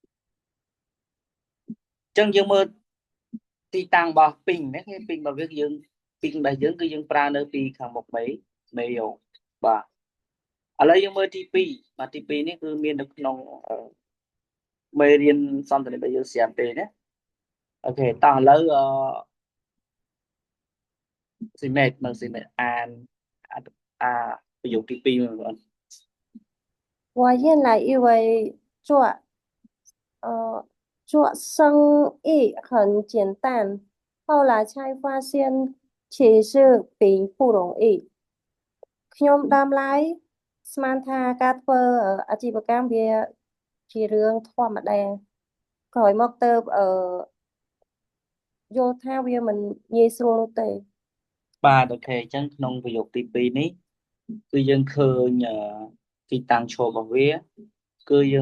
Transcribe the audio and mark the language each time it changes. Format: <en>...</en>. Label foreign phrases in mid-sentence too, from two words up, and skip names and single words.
<km>អញ្ចឹងយើងមើលទីតាំងរបស់ពីងណាគេពីងរបស់វាយើងពីងរបស់យើងគឺយើងប្រើនៅពីខាងមុខមេយោបាទឥឡូវយើងមើលទី2បាទទី2នេះគឺមាននៅក្នុងមេរៀនសន្ទនារបស់យើងស្រាប់ទេណាអូខេតោះឥឡូវស៊ីមេតមើលស៊ីមេតអាប្រយោគទី2មើលបង</km> <zh>我原来以为做生意很简单，后来才发现其实并不容易。</zh> <km>ខ្ញុំដើមឡើយស្មានថាការធ្វើអាជីវកម្មវាជារឿងធម្មតាក្រោយមកទៅយល់ថាវាមិនងាយស្រួលនោះទេ បាទអូខេអញ្ចឹងក្នុងប្រយោគទី2នេះគឺយើងឃើញទីតាំងឈររបស់វាគឺយើង</km>